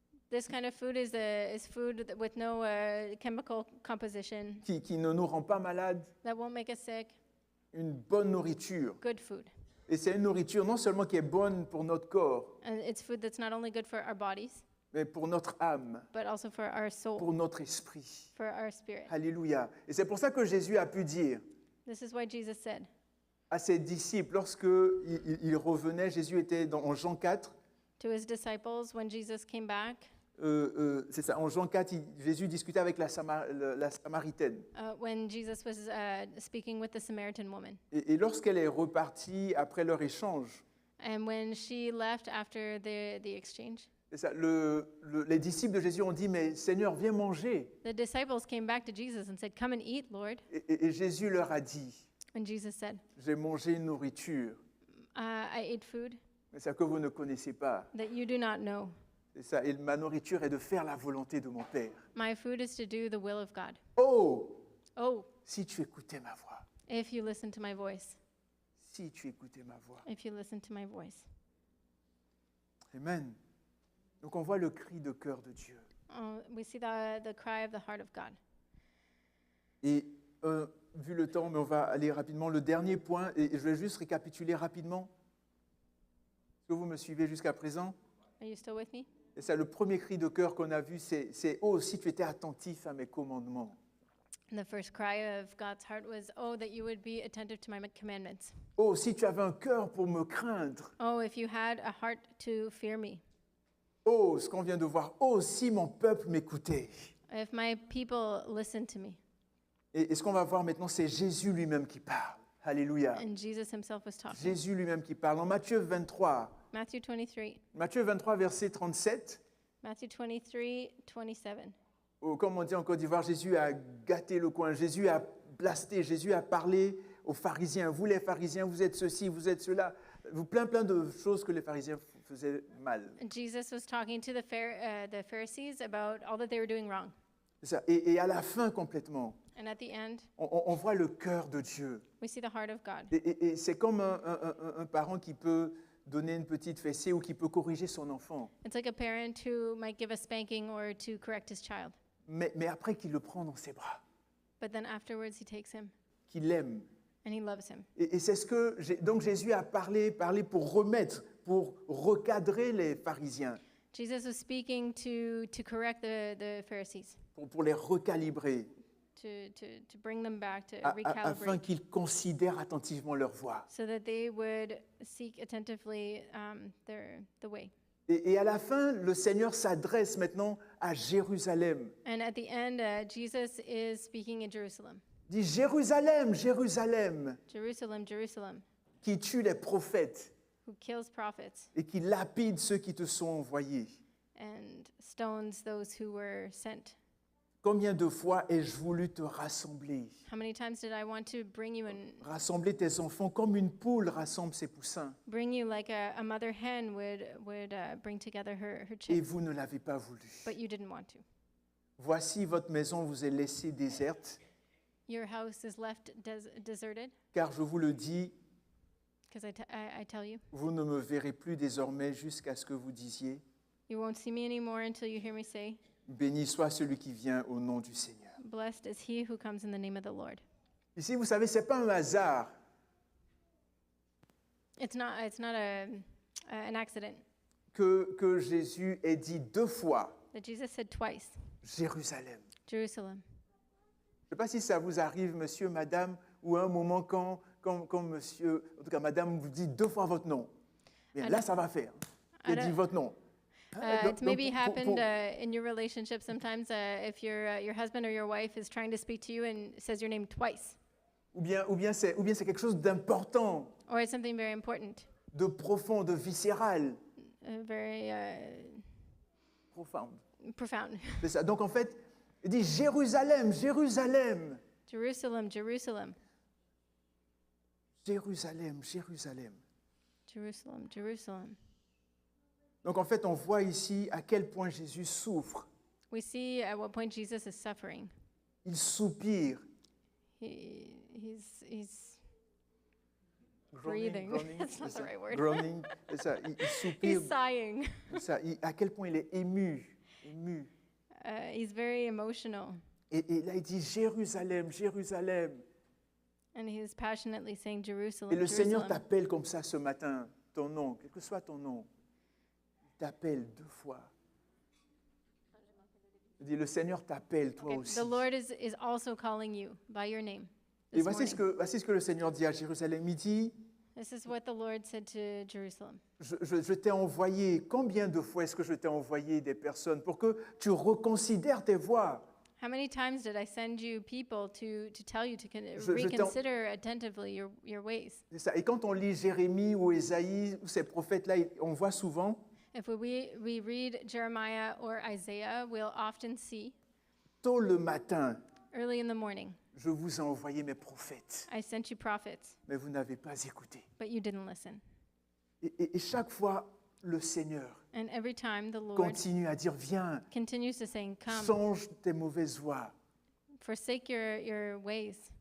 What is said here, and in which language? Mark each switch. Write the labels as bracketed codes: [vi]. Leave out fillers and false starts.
[en] This kind of food is food with no chemical composition [fr] qui ne nous rend pas malades. [en] that won't make us sick. [fr] Une bonne nourriture. [en] Good food. [fr] Et c'est une nourriture non seulement qui est bonne pour notre corps, [en] And it's food that's not only good for our bodies, [fr] mais pour notre âme, [en] but also for our soul, [fr] pour notre esprit. [en] for our spirit. [fr] Alléluia. Et c'est pour ça que Jésus a pu dire [en] This is why Jesus said [fr] à ses disciples, lorsque il revenait, Jésus était en Jean 4, [en] to his disciples when Jesus came back, [fr] c'est ça, en Jean 4, Jésus discutait avec la Samaritaine. [en] when Jesus was speaking with the Samaritan woman. [fr] Et lorsqu'elle est repartie après leur échange, [en] And when she left after the exchange, [fr] c'est ça, les disciples de Jésus ont dit, mais Seigneur, viens manger. [en] the disciples came back to Jesus and said, "Come and eat, Lord." [fr] Et Jésus leur a dit, [en] And Jesus said, [fr] j'ai mangé une nourriture, [en] I ate food [fr] mais ça que vous ne connaissez pas. [en] that you do not know. [fr] C'est ça, et ma nourriture est de faire la volonté de mon Père. [en] My food is to do the will of God. Oh, Oh, [fr] si tu écoutais ma voix, [en] if you listen to my voice, [fr] si tu écoutais ma voix. [en] if you listen to my voice. Amen. [fr] Donc on voit le cri de cœur de Dieu. [en] We see the cry of the heart of God. [fr] Et vu le temps, mais on va aller rapidement. Le dernier point, et je vais juste récapituler rapidement. Est-ce que vous me suivez jusqu'à présent? [en] Are you still with me? [fr] Et ça, le premier cri de cœur qu'on a vu, c'est « Oh, si tu étais attentif à mes commandements [en] The first cry of God's heart was, oh, that you would be attentive to my commandments. [fr] Oh, si tu avais un cœur pour me craindre. [en] Oh, if you had a heart to fear me. [fr] Oh, ce qu'on vient de voir. Oh, si mon peuple m'écoutait. [en] If my people listened to me. [fr] Et ce qu'on va voir maintenant, c'est Jésus lui-même qui parle. Alléluia. [en] And Jesus himself was talking. [fr] Jésus lui-même qui parle. En Matthieu 23, [en] Matthew 23. [fr] Matthieu 23, verset 37, [en] Matthew 23, 27. [fr] comme on dit en Côte d'Ivoire, Jésus a gâté le coin, Jésus a blasté, Jésus a parlé aux pharisiens. Vous les pharisiens, vous êtes ceci, vous êtes cela. Plein de choses que les pharisiens faisaient mal. [en] Jesus was talking to the Pharisees about all that they were doing wrong. [fr] C'est ça. Et à la fin complètement, [en] And at the end, [fr] on voit le cœur de Dieu. [en] we see the heart of God. [fr] Et c'est comme un parent qui peut donner une petite fessée ou qui peut corriger son enfant. [en] It's like a parent who might give a spanking or to correct his child. [fr] Mais après qu'il le prend dans ses bras, [en] But then afterwards, he takes him [fr] qu'il l'aime. [en] and he loves him. [fr] Et c'est ce que donc Jésus a parlé pour remettre, pour recadrer les pharisiens, [en] Jesus was speaking to correct the Pharisees, [fr] pour les recalibrer, [en] to bring them back, to [fr] afin [en] recalibrate, [fr] qu'ils considèrent attentivement leur voie. [en] so that they would seek attentively the way. [fr] Et à la fin, le Seigneur s'adresse maintenant à Jérusalem. [en] And at the end, Jesus is speaking in Jerusalem. [fr] Il dit Jérusalem, Jérusalem, [en] Jerusalem, Jerusalem, [fr] qui tue les prophètes [en] who kills prophets [fr] et qui lapide ceux qui te sont envoyés. [en] and stones those who were sent. [fr] Combien de fois ai-je voulu te rassembler? [en] How many times did I want to bring you and [fr] Rassembler tes enfants comme une poule rassemble ses poussins. [en] bring you like a mother hen would bring together her [fr] Et [en] chicks, [fr] vous ne l'avez pas voulu. [en] but you didn't want to. [fr] Voici votre maison vous est laissée déserte, [en] Your house is left deserted, [fr] car je vous le dis, [en] because I tell you, [fr] vous ne me verrez plus désormais jusqu'à ce que vous disiez, [en] you won't see me anymore until you hear me say, [fr] béni soit celui qui vient au nom du Seigneur. [en] blessed is he who comes in the name of the Lord. [fr] Ici, vous savez, ce n'est pas un hasard [en] It's not an accident [fr] que Jésus ait dit 2 fois [en] that Jesus said twice, [fr] Jérusalem. [en] Jerusalem. [fr] Je ne sais pas si ça vous arrive, monsieur, madame, ou à un moment quand monsieur, en tout cas madame, vous dit 2 fois votre nom. Bien, là, ça va faire. Il dit votre nom. [en] It's maybe happened in your relationship sometimes if your husband or your wife is trying to speak to you and says your name twice, [fr] Ou bien c'est quelque chose d'important, [en] or it's something very important, [fr] de profond, de viscéral. [en] very Profound. profound. [fr] C'est ça. Donc en fait, il dit Jérusalem, Jérusalem, [en] Jerusalem, Jerusalem, [fr] Jérusalem, Jérusalem. [en] Jerusalem, Jerusalem. [fr] Donc en fait, on voit ici à quel point Jésus souffre. [en] We see at what point Jesus is suffering. [fr] Il soupire. [en] He's Groaning, breathing. groaning, That's not [fr] c'est [en] the [fr] ça. [en] right word. [fr] Groaning, c'est ça. Il soupire. [en] He's sighing. [fr] C'est ça. À quel point il est ému. Ému. [en] He's very emotional, [fr] Et là, il dit Jérusalem, Jérusalem. [en] and he's passionately saying, Jerusalem, [fr] Et le Seigneur [en] Jerusalem. [fr] t'appelle comme ça ce matin, ton nom, quel que soit ton nom. Il t'appelle 2 fois. Il dit, le Seigneur t'appelle toi [en] Okay, [fr] aussi. [en] the Lord is also calling you by your name [fr] Et [en] this [fr] voici ce que le Seigneur dit à Jérusalem. Il dit, [en] This is what the Lord said to Jerusalem. [fr] je t'ai envoyé, combien de fois est-ce que je t'ai envoyé des personnes pour que tu reconsidères tes voies? [en] How many times did I send you people to tell you to [fr] Je t'en- [en] reconsider attentively your ways? [fr] C'est ça. Et quand on lit Jérémie ou Ésaïe, ou ces prophètes-là, on voit souvent, [en] If we read Jeremiah or Isaiah, we'll often see [fr] tôt le matin, [en] early in the morning, [fr] je vous ai envoyé mes prophètes, [en] I sent you prophets, [fr] mais vous n'avez pas écouté. [en] but you didn't listen. [fr] Et chaque fois, le Seigneur [en] And every time the Lord [fr] continue à dire, viens, [en] continues to say, come, [fr] change tes mauvaises voies, [en] forsake your ways,